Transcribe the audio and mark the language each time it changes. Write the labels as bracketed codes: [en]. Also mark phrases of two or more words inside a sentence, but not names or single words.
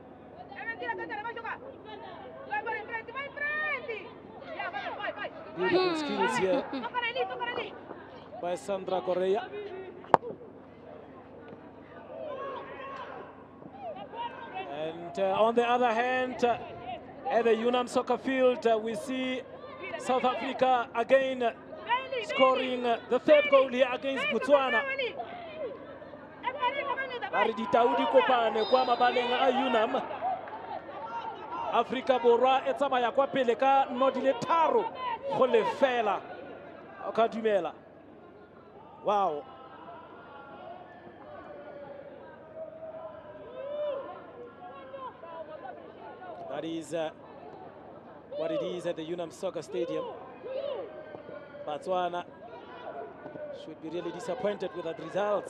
[en] Beautiful skills here by Sandra Correa. And on the other hand, at the UNAM soccer field, we see South Africa again scoring the third goal here against Botswana. [tn] Baridi Taudi kopane kwa mabaleng a UNAM. Afrika Borwa e tsamaya kwa pele ka nodile tharo go lefela. O ka dumela. [en] Wow. That is what it is at the UNAM Soccer Stadium. Botswana should be really disappointed with that result.